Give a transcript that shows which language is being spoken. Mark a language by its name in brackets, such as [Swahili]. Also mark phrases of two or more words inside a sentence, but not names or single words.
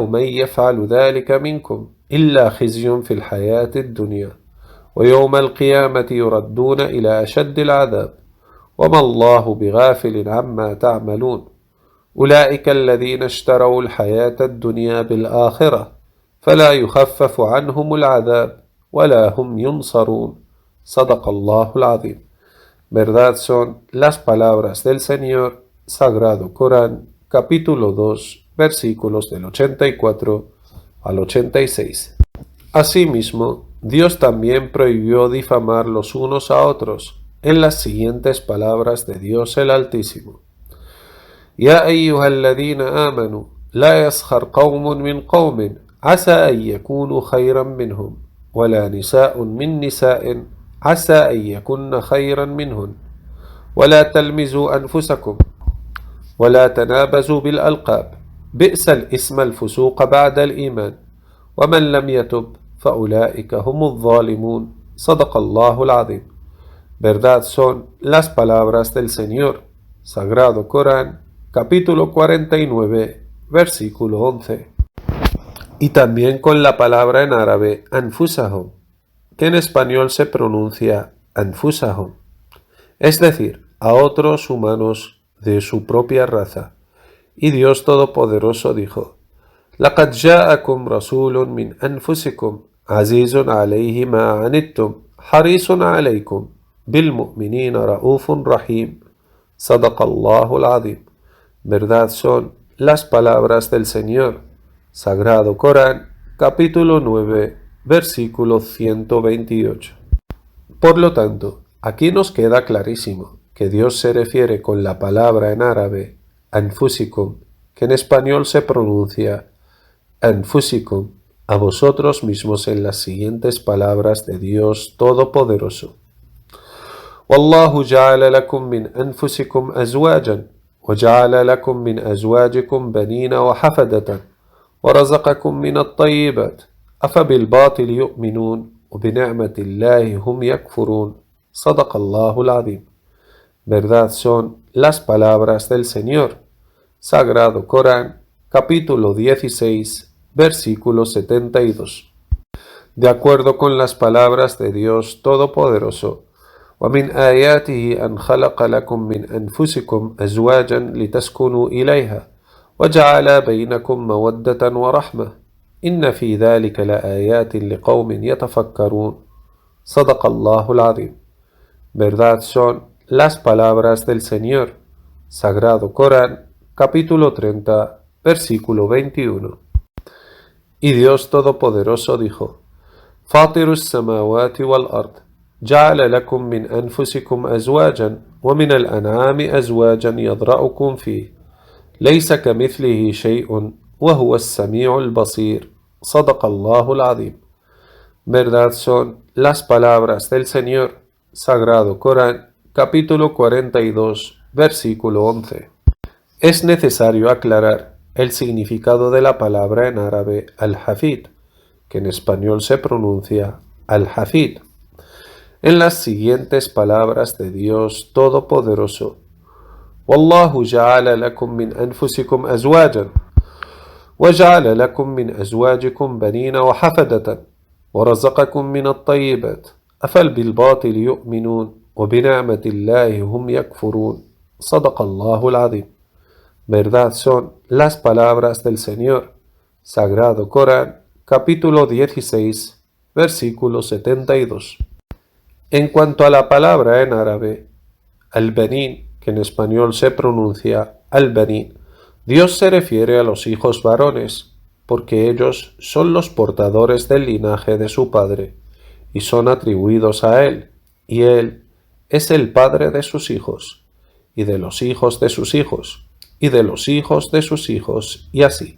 [Arabic] من يفعل ذلك منكم إلا خزي في الحياة الدنيا ويوم القيامة يردون إلى أشد العذاب وما الله بغافل عما تعملون أولئك الذين اشتروا الحياة الدنيا بالآخرة فلا يخفف عنهم العذاب ولا هم ينصرون صدق الله العظيم. [Spanish] Verdad son las palabras del Señor, Sagrado Corán, capítulo 2, versículos del 84 al 86. Asimismo, Dios también prohibió difamar los unos a otros, en las siguientes palabras de Dios el Altísimo. [Arabic] يا أيها الذين آمنوا لا يسخر قوم من قوم عسى أن يكونوا خيرا منهم ولا نساء من نساء عسى أن يكن خيرا منهن ولا تلمزوا أنفسكم ولا تنابزوا بالألقاب بئس الاسم الفسوق بعد الإيمان, ومن لم يتب فأولئك هم الظالمون. صدق الله العظيم. [Spanish] Verdad son las palabras del Señor. Sagrado Corán, capítulo 49, versículo 11. Y también con la palabra en árabe anfusahum, que en español se pronuncia anfusahum, es decir, a otros humanos de su propia raza. Y Dios Todopoderoso dijo: [Arabic] لقد جاءكم رسول من أنفسكم عزيز عليه ما عنتم حريص عليكم بالمؤمنين رؤوف رحيم. صدق الله العظيم. [Spanish] Verdad son las palabras del Señor. Sagrado Corán, capítulo 9, versículo 128. Por lo tanto, aquí nos queda clarísimo que Dios se refiere con la palabra en árabe anfusikum, que en español se pronuncia anfusikum, a vosotros mismos, en las siguientes palabras de Dios Todopoderoso. [Arabic] والله جعل لكم من أنفسكم أزواجا وجعل لكم من أزواجكم بنين وحفدة ورزقكم من الطيبات أفبالباطل يؤمنون وبنعمة الله هم يكفرون. صدق الله العظيم. [Spanish] Verdad son las palabras del Señor. Sagrado Corán, capítulo 16, versículo 72. De acuerdo con las palabras de Dios Todopoderoso, [Arabic] وَمِنْ آيَاتِهِ أَنْ خَلَقَ لَكُم مِّنْ أَنفُسِكُمْ أَزْوَاجًا لِتَسْكُنُوا إِلَيْهَا وَجَعَلَ بَيْنَكُم مَّوَدَّةً وَرَحْمَةً إِنَّ فِي ذَلِكَ لَآيَاتٍ لِقَوْمٍ يَتَفَكَّرُونَ. صدق الله العظيم. [Spanish] Verdad son las palabras del Señor. Sagrado Corán, capítulo 30, versículo 21. Y Dios Todopoderoso dijo: [Arabic] فاطر السماوات والأرض جعل لكم من أنفسكم أزواجا ومن الأنعام أزواجا يضرأكم فيه ليس كمثله شيء وهو السميع البصير. صدق الله العظيم. [Spanish] Verdad son las palabras del Señor. Sagrado Corán, capítulo 42, versículo 11. Es necesario aclarar el significado de la palabra en árabe al-hafid, que en español se pronuncia al-hafid, en las siguientes palabras de Dios Todopoderoso. [Arabic] والله جعل لكم من أنفسكم أزواجا وجعل لكم من أزواجكم بنين وحفدة ورزقكم من الطيبات أفبالباطل يؤمنون وبنعمة الله هم يكفرون. صدق الله العظيم. [Spanish] Verdad son las palabras del Señor. Sagrado Corán, capítulo 16, versículo 72. En cuanto a la palabra en árabe, al-banin, que en español se pronuncia al-banin, Dios se refiere a los hijos varones, porque ellos son los portadores del linaje de su padre, y son atribuidos a él, y él es el padre de sus hijos, y de los hijos de sus hijos, y de los hijos de sus hijos, y así.